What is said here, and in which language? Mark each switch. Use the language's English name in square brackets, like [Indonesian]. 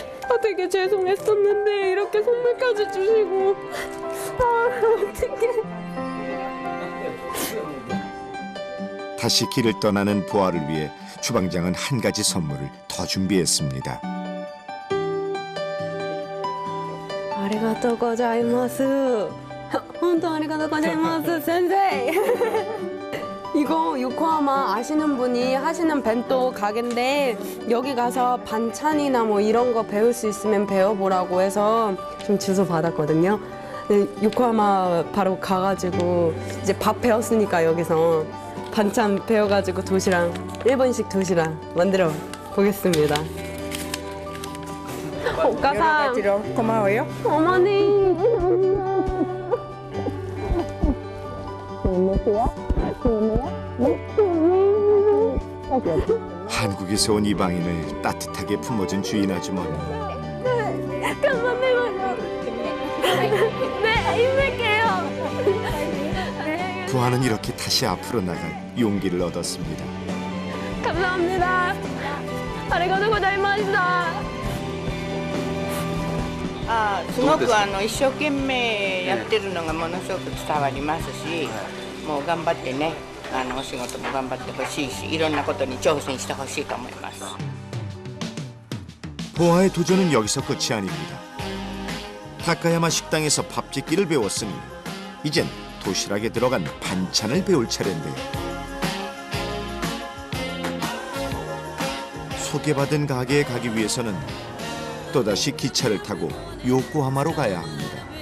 [Korean] 아 되게 죄송했었는데 이렇게 선물까지 주시고 아 어떡해. 다시 길을 떠나는 보아를 위해 주방장은 한 가지 선물을 더 준비했습니다. [Japanese] ありがとうございます. 本当ありがとうございます先生 [Korean] 이거 요코하마 아시는 분이 하시는 벤또 가게인데 여기 가서 반찬이나 뭐 이런 거 배울 수 있으면 배워보라고 해서 좀 주소 받았거든요. 네, 요코하마 바로 가가지고 이제 밥 배웠으니까 여기서 반찬 배워가지고 도시락 일본식 도시락 만들어 보겠습니다. 오가상 고마워요. 어머니 한국에서 온 이방인을 따뜻하게 품어준 주인 아주머니. 네 힘낼게요. 부하는 이렇게 다시 앞으로 나갈 용기를 얻었습니다. 감사합니다. [Japanese] 아리가또 고자이마시다. すごく一生懸命やってるのがものすごく伝わりますし、もう頑張ってね、お仕事も頑張ってほしいし、いろんなことに挑戦してほしいと思います。 [Korean] 보아의 도전은 여기서 끝이 아닙니다. 다카야마 식당에서 밥 짓기를 배웠으니 이젠 도시락에 들어간 반찬을 배울 차례인데요. 소개받은 가게에 가기 위해서는 또다시 기차를 타고 요코하마로 가야 합니다.